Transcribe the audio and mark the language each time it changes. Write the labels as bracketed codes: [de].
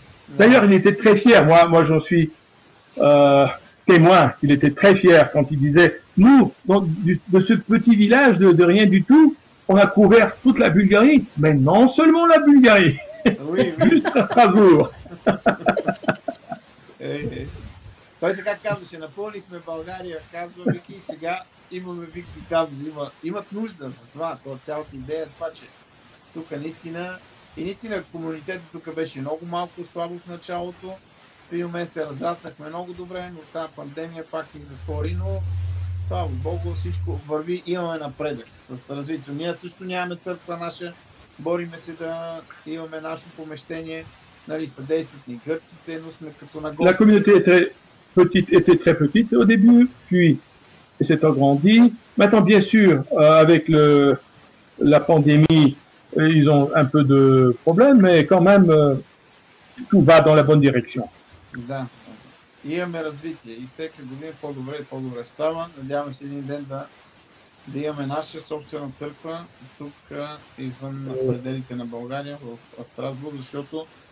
[fr] D'ailleurs, il était très fier. Moi j'en suis témoin. Il était très fier quand il disait, nous, de ce petit village de rien du tout, on a couvert toute la Bulgarie, mais non seulement la Bulgarie. Juste à Strasbourg. [bg] Той така казваше, напълнихме България, казва Вики, сега имаме Вики казва, имат нужда за това, цялата идея е това, че тук наистина комунитетът тук беше много малко слабо в началото, в един момент се разраснахме много добре, но тази пандемия пак ни затвори, но слава Богу, всичко върви, имаме напредък с развитието. Ние също нямаме църква наша, бориме се да имаме нашето помещение, нали, съдействат ни гърците, но сме като на гости. [fr] La communauté était très petite au début, puis s'est agrandie. Maintenant, bien sûr, avec la pandémie, ils ont un peu de problèmes, mais quand même, tout va dans la bonne direction. [bg] Да, имаме развитие и всеки година по-добре и по-добре става. Надяваме се един ден да имаме наша собствена църква тук извън пределите на България в Страсбург, защото